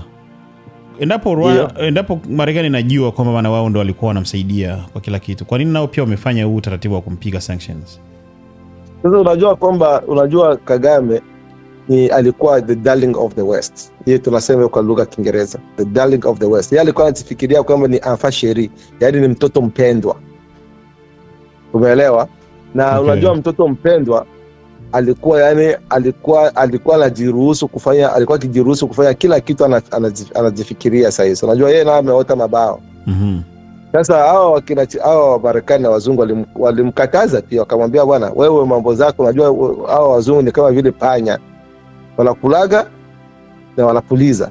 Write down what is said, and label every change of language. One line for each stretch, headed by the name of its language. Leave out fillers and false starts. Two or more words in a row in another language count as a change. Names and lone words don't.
Swahili: Endapo Marekani inajua kwamba bana wao ndo walikuwa wanamsaidia kwa kila kitu, kwa nini nao pia wamefanya huu utaratibu wa kumpiga sanctions? Sasa unajua Kagame alikuwa
English: the darling of the West.
Swahili: Yeye tunasema kwa lugha ya Kiingereza,
English: the darling of the West.
Swahili: Yeye alikuwa anafikiria kwamba ni
French: enfant chéri,
Swahili: yaani ni mtoto mpendwa. Umeelewa? Na okay. Unajua mtoto mpendwa alikuwa anajiruhusu kufanya kila kitu anajifikiria sasa. Unajua yeye naye ameota mabao. Sasa hao Marekani na wazungu walimkataza pia, wakamwambia bwana, wewe mambo zako, unajua hao wazungu ni kama vile panya, wanakulaga na wanapuliza.